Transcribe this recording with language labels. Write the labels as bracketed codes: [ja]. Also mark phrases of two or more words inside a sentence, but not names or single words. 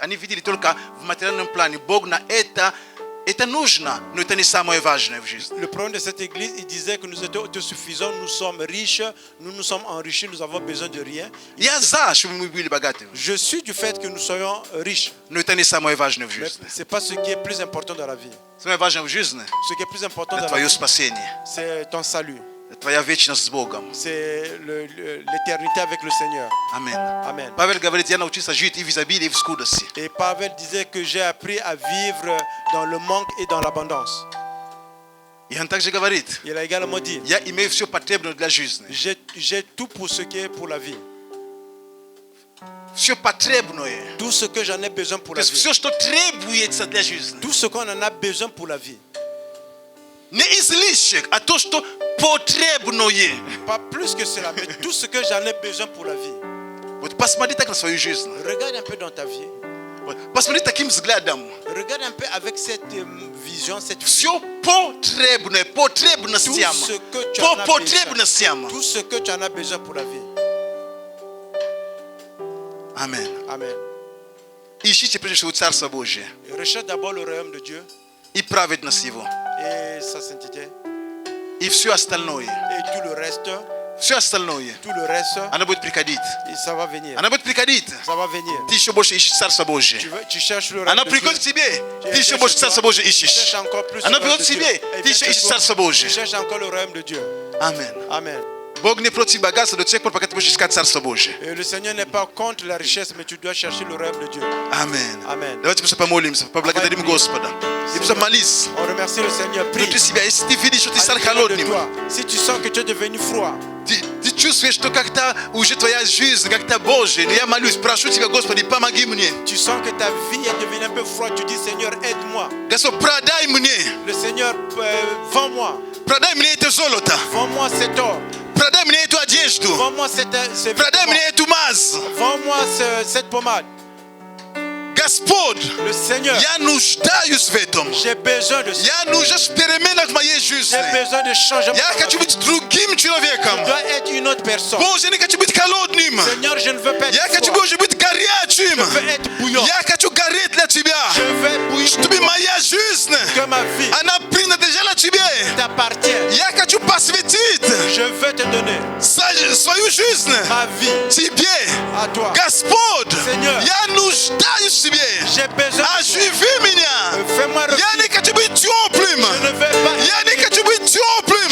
[ru] Они видели только в материальном плане. Бог на это нужно, но это не самое важное в жизни. [fr] Le problème de cette église, ils disaient que nous étions autosuffisants, nous sommes riches, nous nous sommes enrichis, nous avons besoin de rien. [ru] Я за, чтобы мы были богатыми, [fr] Je suis du fait que nous soyons riches, [ru] но это не самое важное в [fr] mais [ru] жизни. [fr] ce n'est pas ce qui est plus important dans la vie. [ru] Самое важное в жизни [fr] Ce qui est plus important [ru] – это [fr] dans la [ru] твое [fr] vie, [ru] спасение, [fr] c'est ton salut, [ru] твоя вечность с Богом. [fr] c'est l'éternité avec le Seigneur. [ru] Аминь. [fr] Amen. [ru] Павел говорит, я научился жить и в изобилии, и в скудости. [fr] Et Pavel disait que j'ai appris à vivre dans le manque et dans l'abondance. [ru] И он также говорит, [fr] Il a également dit, [ru] я имею все потребное для жизни. [fr] j'ai tout pour ce qui est pour la vie. [ru] Все потребное. [fr] Tout ce que j'en ai besoin pour [ru] То [fr] la [ru] есть [fr] vie. [ru] все, что требуется для жизни. [fr] Tout ce qu'on en a besoin pour la vie. [ru] Не излишек, а то, что потребное. [fr] Pas plus que cela, mais tout ce que j'en ai besoin pour la vie. [ru] Вот посмотри так на свою жизнь. [fr] Regarde un peu dans ta vie. [ru] Вот посмотри таким взглядом. [fr] Regarde un peu avec cette vision, cette [ru] Все потребное, [fr] tout [ru] потребностям. [fr] ce que tu [ru] По [fr] en as besoin. [ru] потребностям. [fr] Tout ce que tu en as besoin pour la vie. [ru] Аминь. [fr] Amen. [ru] Ищите прежде всего Царство Божие [fr] Et recherche d'abord le royaume de Dieu [ru] и праведность Его. [fr] et sa sainteté. [ru] И все остальное, [fr] Et tout le reste, [ru] оно будет приходить. [fr] et ça va venir. [ru] Оно будет приходить. [fr] Ça va venir. [ru] Ты еще больше ищешь Царство Божие. [fr] Tu cherches le royaume [ru] Оно [fr] de [ru] приходит к [fr] Dieu. [ru] тебе, ты еще больше Царство Божие [fr] Tu [ru] ищешь. [fr] cherches encore plus le [ru] Оно [fr] royaume [ru] приходит [fr] de [ru] к [fr] Dieu. [ru] тебе, [fr] Et [ru] ты еще [fr] viens [ru] ищешь [fr] chez [ru] Царство [fr] toi, tu [ru] Божие. [fr] cherches encore le royaume de Dieu. [ru] Аминь. [fr] Amen. [ru] Бог не против богатства до тех пор, пока ты будешь искать Царство Божие. [fr] Et le Seigneur n'est pas contre la richesse, mais tu dois chercher le royaume de Dieu. [ru] Аминь. [fr] Amen. [ru] Давайте просто помолимся, поблагодарим Господа. И просто молись. [fr] On remercie le Seigneur. Prie. [ru] Внутри себя, если ты видишь, что ты [fr] À [ru] стал [fr] l'intérieur de [ru] холодным, [fr] toi. Si tu sens que tu es devenu froid, [ru] ты чувствуешь, что как-то уже твоя жизнь, как-то Божия. Но я молюсь, прошу тебя, Господи, помоги мне. [fr] tu sens que ta vie est devenue un peu froide, tu dis Seigneur, aide-moi. [ru] Господь, продай мне. [fr] Le Seigneur, vends-moi. [ru] Продай мне это золото. [fr] Vends-moi cet or. [ru] Продай мне эту одежду. [fr] Vends-moi ce [ru] Продай [fr] vêtement. [ru] мне эту мазь. [fr] Vends-moi cette pommade. [ru] Господь, [fr] Le Seigneur, [ru] я нуждаюсь в этом. [fr] j'ai besoin de ça. [ru] Я нужен переменах в моей жизни. [fr] J'ai besoin de changement. [ru] Я хочу быть другим человеком. [fr] Je dois être une autre personne. [ru] Боже, я не хочу быть холодным. [fr] Seigneur, je ne veux pas être [ru] Я хочу, [fr] froid. [ru] Боже, быть горячим. [fr] Je veux être bouillant. [ru] Я хочу гореть для Тебя. [fr] Je veux bouillir [ru] Чтобы моя жизнь, [fr] que ma vie [ru] она принадлежала Тебе. [fr] t'appartienne. [ru] Я хочу посвятить [fr] Je veux te donner [ru] свою жизнь [fr] ma vie [ru] Тебе. [fr] à toi. [ru] Господь, [fr] Seigneur, [ru] я нуждаюсь в Тебе. [fr] J'ai besoin de toi. [ru] Оживи меня. [fr] Fais-moi [ru] Я не хочу быть теплым. [fr] Je ne veux pas [ru] Я не хочу быть теплым.